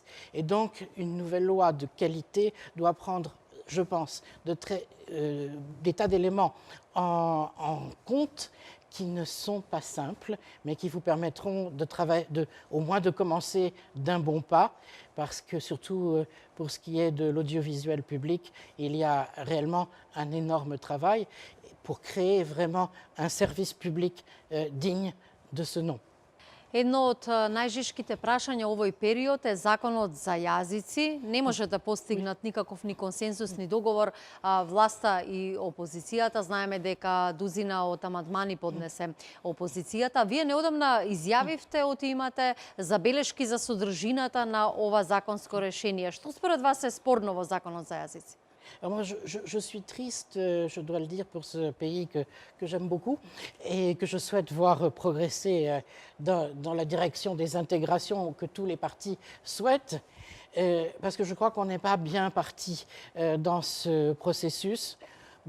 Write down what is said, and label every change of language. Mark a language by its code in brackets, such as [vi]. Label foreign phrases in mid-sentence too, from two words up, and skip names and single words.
[fr] Et donc, une nouvelle loi de qualité doit prendre, je pense, des tas d'éléments en compte qui ne sont pas simples, mais qui vous permettront au moins de commencer d'un bon pas, parce que surtout pour ce qui est de l'audiovisuel public, il y a réellement un énorme travail pour créer vraiment un service public digne de ce nom. [mk] Едно од најжешките прашања овој период е законот за јазици. Не може да постигнат никаков ни консенсус, ни договор власта и опозицијата. Знаеме дека дузина од амандмани поднесе опозицијата. Вие неодамна изјавивте оти имате забелешки за содржината на ова законско решение. Што според вас е спорно во законот за јазици? [fr] Alors moi, je suis triste, je dois le dire, pour ce pays que j'aime beaucoup et que je souhaite voir progresser dans la direction des intégrations que tous les partis souhaitent, parce que je crois qu'on n'est pas bien parti dans ce processus.